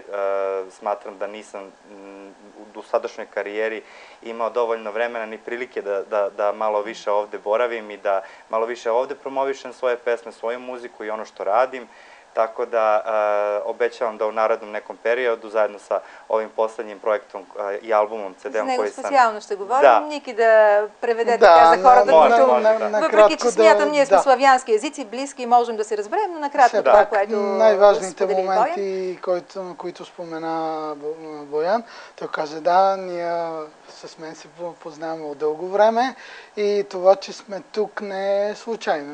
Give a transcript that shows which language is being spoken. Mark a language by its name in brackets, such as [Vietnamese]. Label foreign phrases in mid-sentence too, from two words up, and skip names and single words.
[Serbian] Smatram da nisam u dosadašnjoj karijeri imao dovoljno vremena ni prilike da malo više ovde boravim i da malo više ovde promovišem svoje pesme, svoju muziku i ono što radim. Tako da obećavam da u narednom nekom periodu, zajedno sa ovim последним projektom и албумом, CD-om [Bulgarian] за него [Serbian] koji sam... [Bulgarian] специално ще говорим. Да. Ники да преведе така за хората, които... Въпреки, че смятам, ние сме славянски езици, близки и можем да се разберем, но накратко това, което най-важните моменти, които спомена Боян, той каза, да, ние с мен се познаваме от дълго време и това, че сме тук не е случайно.